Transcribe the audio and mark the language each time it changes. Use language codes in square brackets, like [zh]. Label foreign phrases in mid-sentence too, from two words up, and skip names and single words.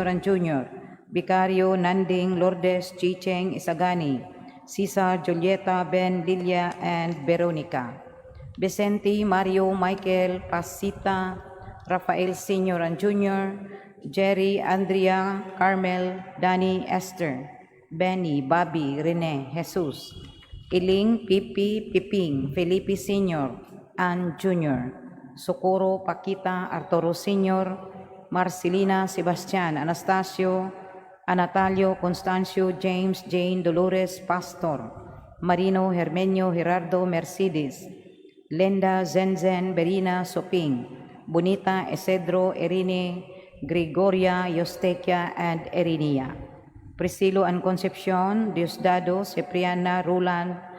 [en] and Jr., Vicario Nanding Lourdes Chicheng Isagani, Cesar Julieta Ben Lilia and Veronica, Vicente Mario Michael Pasita, Rafael Sr. and Jr., Jerry Andrea Carmel Danny Esther, Benny Bobby Rene Jesus, Iling Pipi Piping Felipe Sr. and Jr., Socorro Paquita Arturo Sr., Marcelina Sebastian Anastasio, Anatalio Constancio James Jane Dolores Pastor, Marino Hermenio Gerardo Mercedes, Lenda Zenzen Berina Soping, Bonita Esedro Erine, Gregoria Yostekia and Erinia, Priscilo and Concepcion, Diosdado, Cipriana, Roland,